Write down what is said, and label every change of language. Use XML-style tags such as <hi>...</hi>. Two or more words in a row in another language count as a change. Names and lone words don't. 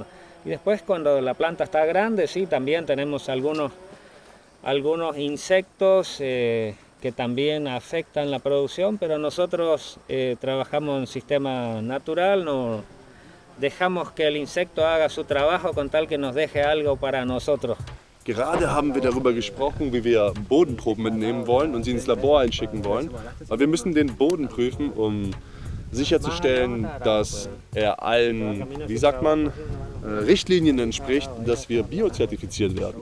<es>Y después cuando la planta está grande, sí, también tenemos algunos insectos que también afectan la producción, pero nosotros trabajamos en sistema natural, no dejamos que el insecto haga su trabajo con tal que nos deje algo para nosotros.</es> <de>Gerade haben wir darüber gesprochen, wie wir Bodenproben mitnehmen wollen und sie ins Labor einschicken wollen. Aber wir müssen den Boden prüfen, um sicherzustellen, dass er allen, wie sagt man, Richtlinien entspricht, dass wir biozertifiziert werden.</de>